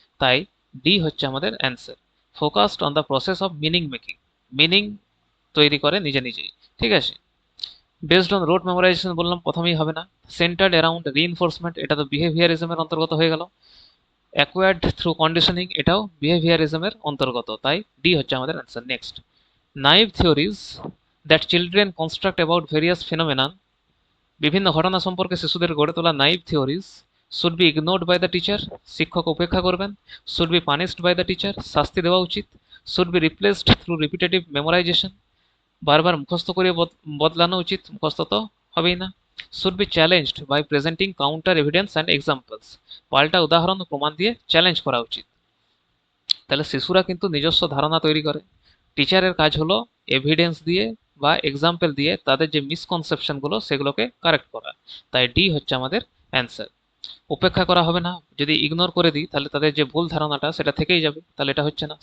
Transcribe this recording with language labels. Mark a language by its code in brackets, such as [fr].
[bn] তাই ডি হচ্ছে আমাদের answer. [en] focused on the process of meaning making, [bn] meaning তৈরি করে নিজেই, ঠিক আছে। [en] based on rote memorization [bn] বললাম, প্রথমেই হবে না। [en] centred around reinforcement, [bn] এটা তো বিহেভিয়ারিজমের অন্তর্গত হয়ে গেল। [en] acquired through conditioning, [bn] এটাও বিহেভিয়ারিজমের অন্তর্গত, তাই ডি হচ্ছে আমাদের answer. [en] next, naive theories that children construct about various phenomena, [bn] বিভিন্ন ঘটনা সম্পর্কে শিশুদের গড়ে তোলা [en] naive theories should be ignored by the teacher, [bn] শিক্ষক উপেক্ষা করবেন। [en] should be punished by the teacher, [bn] শাস্তি দেওয়া উচিত। [en] should be replaced through repetitive memorization, [bn] বারবার মুখস্থ করে বদলানো উচিত, মুখস্থ তো হবেই না। [en] should be challenged by presenting counter evidence and examples, [bn] পাল্টা উদাহরণ ও প্রমাণ দিয়ে চ্যালেঞ্জ করা উচিত। তাহলে শিশুরা কিন্তু নিজস্ব ধারণা তৈরি করে, টিচারের কাজ হলো এভিডেন্স দিয়ে বা এক্সাম্পল দিয়ে তাদের যে মিসকনসেপশনগুলো সেগুলোকে কারেক্ট করা। তাই ডি হচ্ছে আমাদের অ্যান্সার। উপেক্ষা করা হবে না, যদি ইগনোর করে দিই তাহলে তাদের যে ভুল ধারণাটা সেটা থেকেই যাবে, তাহলে এটা হচ্ছে না।